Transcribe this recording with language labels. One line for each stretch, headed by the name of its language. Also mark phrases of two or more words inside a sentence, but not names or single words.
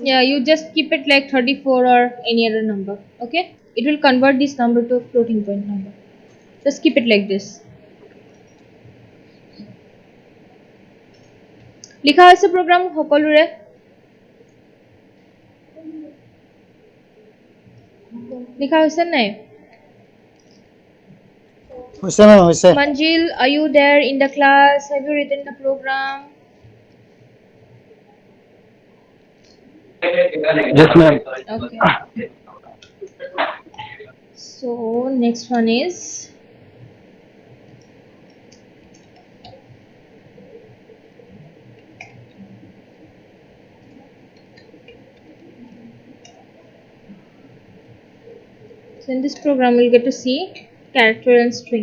English: Yeah, you just keep it like 34 or any other number. Okay, it will convert this number to a floating point number. Just keep it like this.
Assamese: লিখা হৈছে program সকলোৰে? লিখা হৈছে নাই? হৈছে ma'am, হৈছে।
English: Manjil, are you there in the class? Have you written the program? Yes, ma'am. Okay. So next one is so in this program we'll get to see character and string.